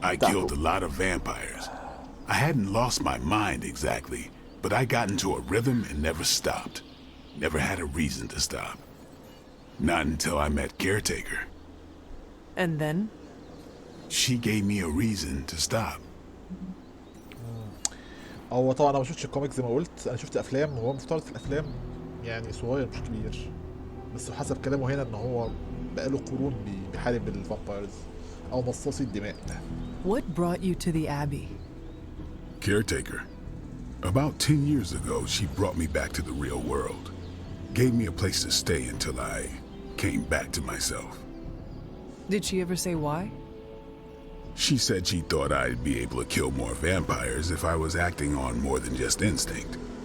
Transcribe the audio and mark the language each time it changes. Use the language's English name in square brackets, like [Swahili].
[English] I killed a lot of vampires. I hadn't lost my mind exactly, but I got into a rhythm and never stopped. Never had a reason to stop. Not until I met Caretaker. And then? She gave me a reason to stop. [Arabic] هو طبعا أنا ما شفتش الكوميكس زي ما قلت، أنا شفت أفلام، وهو مفترض في الأفلام يعني صغير مش كبير، بس حسب كلامه هنا إن هو بقاله قرون بيحارب الفامبايرز أو مصاصي الدماء. [English] What brought you to the Abbey? Caretaker. About 10 years ago, she brought me back to the real world. Gave me a place to stay until I came back to myself. Did she ever say why? She said she thought I'd be able to kill more vampires if I was acting on more than just instinct.